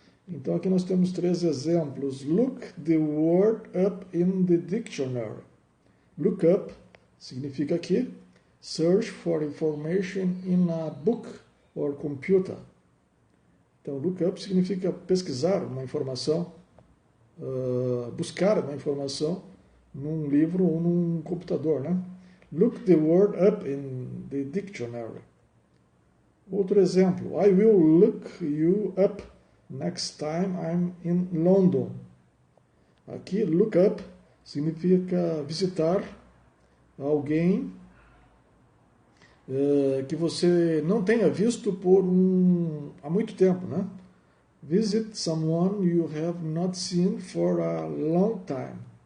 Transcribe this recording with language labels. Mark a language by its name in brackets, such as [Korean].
[Portuguese] Então aqui nós temos 3 exemplos. [English] Look the word up in the dictionary. Look up [Portuguese] significa aqui [English] search for information in a book or computer. [Portuguese] Então look up significa pesquisar uma informação, buscar uma informação num livro ou num computador, né? [English] Look the word up in the dictionary. [Portuguese] Outro exemplo. [English] I will look you up next time I'm in London. [Portuguese] Aqui, look up significa visitar alguém que você não tenha visto há muito tempo, né? [English] Visit someone you have not seen for a long time.